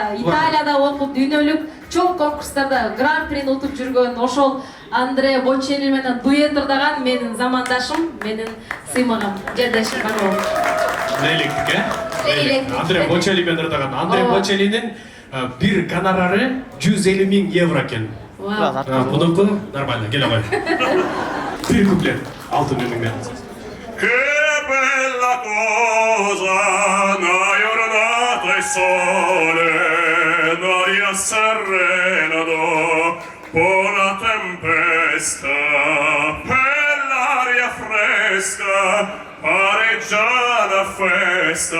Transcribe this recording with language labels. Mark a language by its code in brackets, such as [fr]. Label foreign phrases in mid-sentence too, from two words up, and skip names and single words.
[ky] Италияда окуп дүйнөлүк чоң конкурстарда гран-прини утуп жүргөн ошол Андреа Бочелли менен дуэт ырдаган менин замандашым, менин сыймыгым, жердешим бар болуп. Лейлектик. Андреа Бочелли менен ырдаган. Андреа Бочеллинин бир гонорары 150 000 евро экен. Мунуку нормально, келе кой. Бир куплет, 6 минуттан. [it] Che bella cosa, una giornata e sole, un'aria serena dopo la tempesta, per l'aria fresca, pareggia la festa.